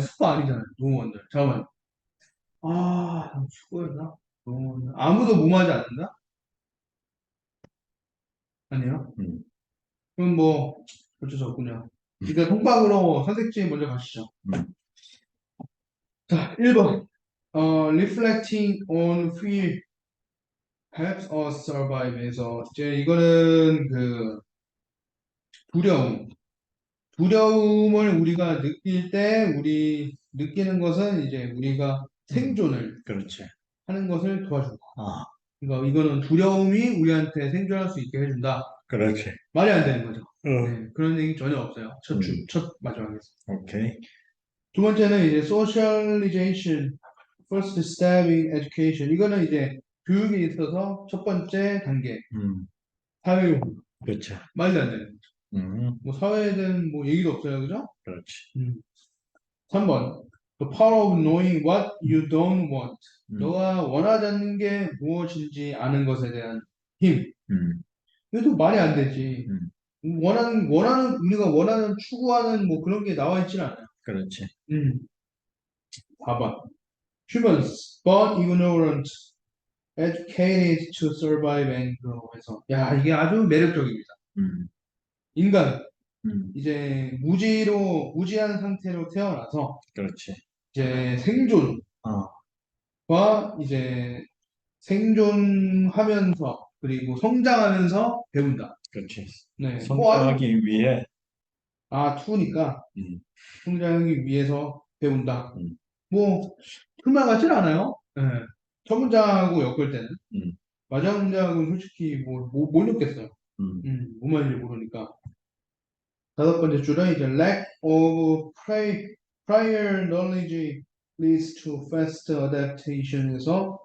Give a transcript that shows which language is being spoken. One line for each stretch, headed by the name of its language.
Korean: 수고 아니잖아요. 노우 원더. 잠깐만. 아, 수고였나? 노우 원더. 아무도 무마하지 않는다? 아니요. 음. 그럼 뭐 어쩔 수 없군요. 일단 통박으로 선택지 먼저 가시죠. 음.
English: 자, 1번. Reflecting on fear
Korean: helps us survive 에서 이제 이거는 그 두려움. 두려움을 우리가 느낄 때 우리 느끼는 것은 이제 우리가 생존을 그렇지. 하는 것을 도와준다. 아, 그러니까 이거는 두려움이 우리한테 생존할 수 있게 해준다. 그렇지. 말이 안 되는 거죠. 어. 네, 그런 얘기 전혀 없어요. 음, 첫 마지막에서. 오케이.
English: 두 번째는 이제 socialization, first step in education.
Korean: 이거는 이제 교육에 있어서 첫 번째 단계. 음, 사회용. 그렇지. 말도 안 되는 거죠. 음, 뭐 사회에 대한 뭐 얘기도 없어요. 그죠? 그렇지. 3번.
English: The power of knowing what you don't want.
Korean: 음, 너가 원하지 않는 게 무엇인지 아는 것에 대한 힘. 음, 이것도 말이 안 되지. 음, 우리가 원하는, 추구하는 뭐 그런 게 나와 있지는 않아요. 그렇지. 4번.
English: Humans, born ignorant, educated to survive and grow.
Korean: 해서, 야, 이게 아주 매력적입니다. 음, 인간, 음, 이제 무지한 상태로 태어나서, 그렇지. 이제 생존과 어, 이제 생존하면서, 그리고 성장하면서 배운다. 그렇지. 네. 뭐 아주, 성장하기 위해, 투니까, 음, 성장하기 위해서 배운다. 음, 뭐, 틀만 같진 않아요. 네. 첫 문장하고 엮을 때는. 음, 마지막 문장은 솔직히 못 엮겠어요. 음, 뭔 말인지 모르니까.
English: 다섯 번째 줄은 이제 lack of prior knowledge leads to fast adaptation에서,